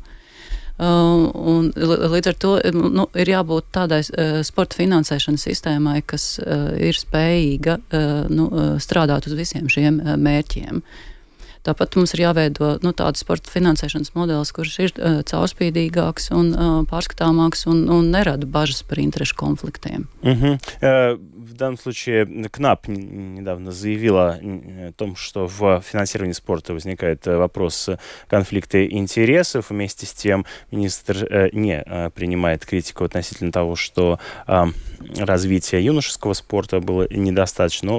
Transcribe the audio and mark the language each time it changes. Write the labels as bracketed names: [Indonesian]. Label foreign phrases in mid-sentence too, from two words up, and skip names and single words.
[Latvian] Un līdz ar to ir jābūt tādai sporta finansēšanas sistēmai, kas ir spējīga strādāt uz visiem šiem mērķiem. Tāpat mums ir jāveido tāds sporta finansēšanas modelis, kurš ir caurspīdīgāks un pārskatāmāks un nerada bažas par interešu конфликтiem. [Russian] В данном случае КНАП недавно заявила о том, что в финансировании спорта возникает вопрос конфликта интересов. Вместе с тем министр не принимает критику относительно того, что развитие юношеского спорта было недостаточно.